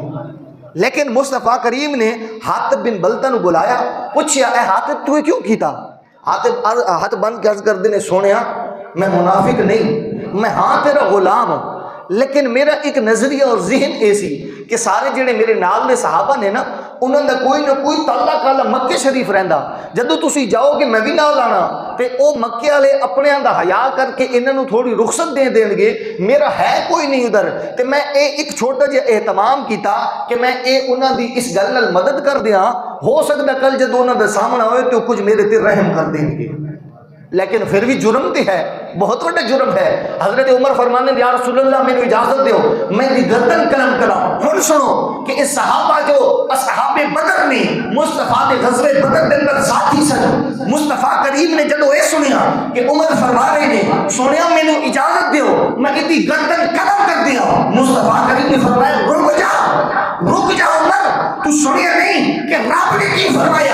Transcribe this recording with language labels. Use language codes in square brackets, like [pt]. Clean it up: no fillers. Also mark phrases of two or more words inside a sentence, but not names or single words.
[pa] لیکن مصطفیٰ کریم نے حاتب بن بلتا نو بلایا، پوچھیا اے حاتب تو کیوں کیتا؟ حاتب ہاتھ بند کے عرض کر دینے سونیا میں منافق نہیں، میں ہاں تیرا غلام ہوں، لیکن میرا ایک نظریہ اور ذہن ایسی کہ سارے جڑے میرے نال دے صحابہ نے نا انہوں نے کوئی نہ کوئی تالا کالا مکے شریف رہندا، جدو تسی جاؤ کہ میں بھی نال آنا تے او مکے والے اپنے دا حیا کر کے انہاں نوں تھوڑی رخصت دے دین گے، میرا ہے کوئی نہیں ادھر، تے میں ایک چھوٹا جہا اہتمام کیتا کہ میں انہاں دی اس گل نال مدد کر دیاں، ہو سکتا کل جدو انہاں دے سامنے ہوئے تو کچھ میرے تے رحم کر دیں گے۔ [ur] لیکن پھر بھی جرم تے ہے، بہت بڑا جرم ہے۔ [pa] حضرت عمر فرمانے [ar] یا رسول اللہ [pa] میں اجازت دیو میں دی گردن قلم کراؤں۔ ہن سنو کہ اس صحابہ جو اصحاب بدر میں مصطفیٰ دے غزوہ بدر دے اندر ساتھی سن، مصطفیٰ کریم نے جدو اے سنیا کہ عمر فرما رہے نے سونیا میں اجازت دیو میں دی گردن قلم کر دیا، مصطفیٰ کریم نے فرمایا رک جا عمر، تو سنیا نہیں کہ رب نے کی فرمایا؟